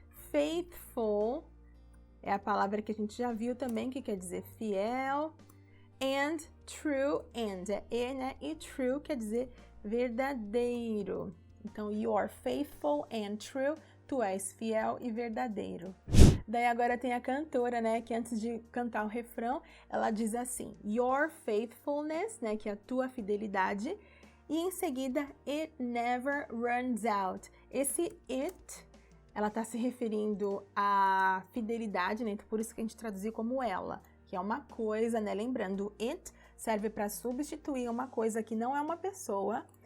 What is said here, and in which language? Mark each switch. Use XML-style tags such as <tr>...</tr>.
<pt>Faithful é a palavra que a gente já viu também, que quer dizer fiel. And true, and é e, né? E true quer dizer verdadeiro.</pt> <en>Então, you are faithful and true.</en> <pt>Tu és fiel e verdadeiro. Daí agora tem a cantora, né, que antes de cantar o refrão, ela diz assim,</pt> <en>your faithfulness,</en> <pt>né, que é a tua fidelidade, e em seguida,</pt> <en>it never runs out.</en> <pt>Esse it, ela está se referindo à fidelidade, né, então por isso que a gente traduziu como ela, que é uma coisa, né, lembrando, it serve para substituir uma coisa que não é uma pessoa.</pt>